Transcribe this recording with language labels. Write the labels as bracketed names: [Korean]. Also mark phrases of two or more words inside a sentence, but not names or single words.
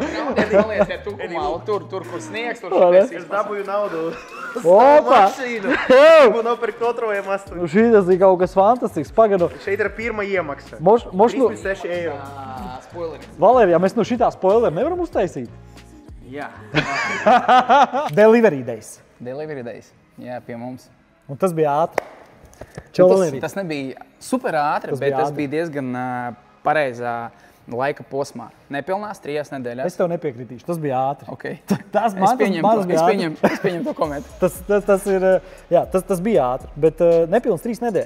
[Latvian] Nolieciet Tukumā, tur, kur sniegs, tur šeit Es dabūju naudu. Opa! Mašīnu. Un nopirkt otro M8. Šītas ir kaut kas fantastisks. Pagadu. Šeit ir pirmā iemaksa. 36 eiro. spoileris. Valērija, mēs no šitā spoileru nevaram uztaisīt? Jā. [English] Delivery days. Delivery days. [Latvian] Jā, pie mums. Un tas bija ātri. Čau, Valērija. Tas nebija super ātri, bet tas bija diezgan pareizā laika posmā. Nepilnās 3 nedēļās. Es tev nepiekritīšu, tas bija ātri. Okay. Tas Es pieņemu to komentu. Tas bija ātri, bet nepilns 3 nedēļas.